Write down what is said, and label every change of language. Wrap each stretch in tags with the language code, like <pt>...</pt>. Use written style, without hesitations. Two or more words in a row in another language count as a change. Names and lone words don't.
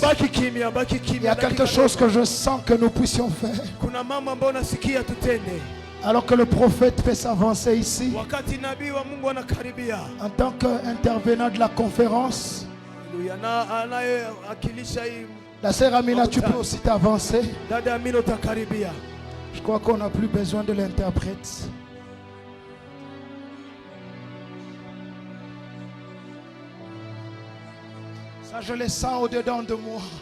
<sw>Baki kimya, baki</sw> <fr>Il y</fr> <sw>kimya.</sw> <fr>a quelque chose que je sens que nous puissions faire.</fr> <sw>Kuna mambo ambayo nasikia tutende.</sw> <fr>Alors que le prophète fait s'avancer ici,</fr> <sw>Wakati nabii wa Mungu anakaribia.</sw> <fr>en tant qu'intervenant de la conférence,</fr> <sw>Haleluya. Na anayewakilisha hii</sw> <fr>la sœur Amina, tu peux aussi t'avancer.</fr> <sw>dada Amina utakaribia.</sw> <fr>Je crois qu'on n'a plus besoin de l'interprète. Ça, je le sens au-dedans de moi.</fr>